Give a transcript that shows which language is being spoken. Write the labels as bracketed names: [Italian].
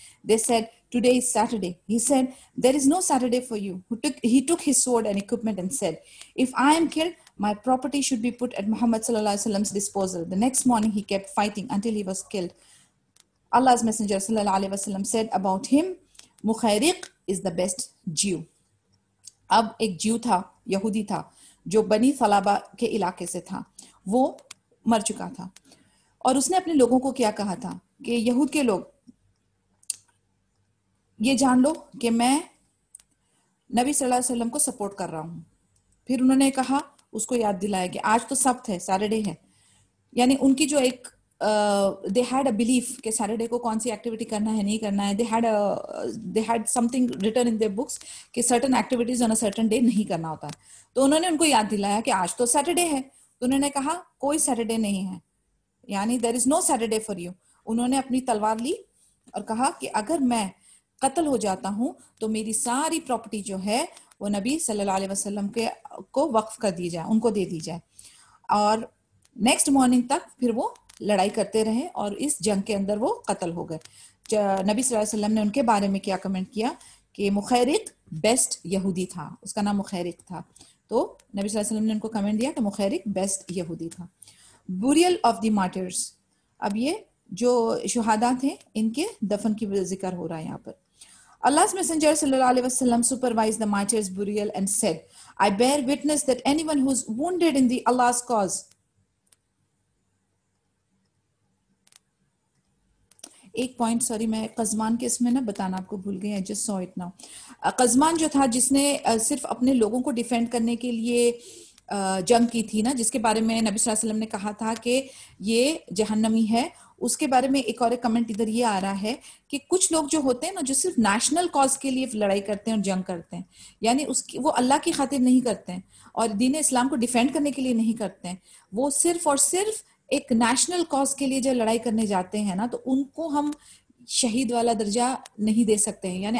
[English] They said, today is Saturday. He said, there is no Saturday for you. He took his sword and equipment and said, if I am killed, my property should be put at Muhammad sallallahu alaihi wasallam's disposal. The next morning, he kept fighting until he was killed. Allah's Messenger sallallahu alaihi wasallam said about him, Mukhayriq is the best Jew. [Hindi] अब एक Jew था, यहूदी था, जो बनी थलाबा के इलाके से था, वो मर चुका था और उसने अपने लोगों को क्या कहा था कि यहूद के लोग ये जान लो कि मैं नबी सल्लल्लाहु अलैहि वसल्लम को सपोर्ट कर रहा हूँ. फिर उन्होंने कहा, उसको याद दिलाया कि आज तो सब्त है, सैटरडे है. यानी उनकी जो एक [English] they had a belief [Hindi] कि सैटरडे को कौन सी एक्टिविटी करना है नहीं करना है. [English] they had something written in their books [Hindi] कि [English] certain activities on a certain day [Hindi] नहीं करना होता है. तो उन्होंने उनको याद दिलाया कि आज तो सैटरडे है. तो उन्होंने कहा कोई सैटरडे नहीं है, यानी [English] there is no Saturday for you. [Hindi] उन्होंने अपनी तलवार ली और कहा कि अगर मैं कत्ल हो जाता हूँ तो मेरी सारी प्रॉपर्टी जो है वो नबी सल्लल्लाहु अलैहि वसल्लम के को वक्फ कर दी जाए, उनको दे दी जाए. और नेक्स्ट मॉर्निंग तक फिर वो लड़ाई करते रहे और इस जंग के अंदर वो कत्ल हो गए. नबी सल्लल्लाहु अलैहि वसल्लम ने उनके बारे में क्या कमेंट किया कि मुखैरिक बेस्ट यहूदी था, उसका नाम मुखैरिक था. तो नबी सल्लल्लाहु अलैहि वसल्लम ने उनको कमेंट दिया कि मुखैरिक बेस्ट यहूदी था. बुरियल ऑफ द मार्टर्स, अब ये जो शुहादा थे इनके दफन की जिक्र हो रहा है यहाँ पर. [English] Allah's Messenger sallallahu alaihi wasallam supervised the martyrs' burial and said, I bear witness that anyone who is wounded in the Allah's cause. [Hindi] एक पॉइंट सॉरी मैं कज़मान के इसमें ना बताना आपको भूल गई. [English] I just saw it now. [Hindi] कज़मान जो था जिसने सिर्फ अपने लोगों को डिफेंड करने के लिए जंग की थी ना, जिसके बारे में नबी सल्लल्लाहु अलैहि वसल्लम ने कहा था कि ये जहन्नमी है, उसके बारे में एक और कमेंट इधर ये आ रहा है कि कुछ लोग जो होते हैं ना जो सिर्फ नेशनल कॉज के लिए लड़ाई करते हैं और जंग करते हैं, यानी उसकी वो अल्लाह की खातिर नहीं करते हैं और दीन इस्लाम को डिफेंड करने के लिए नहीं करते हैं, वो सिर्फ और सिर्फ एक नेशनल कॉज के लिए जो लड़ाई करने जाते हैं ना, तो उनको हम शहीद वाला दर्जा नहीं दे सकते हैं.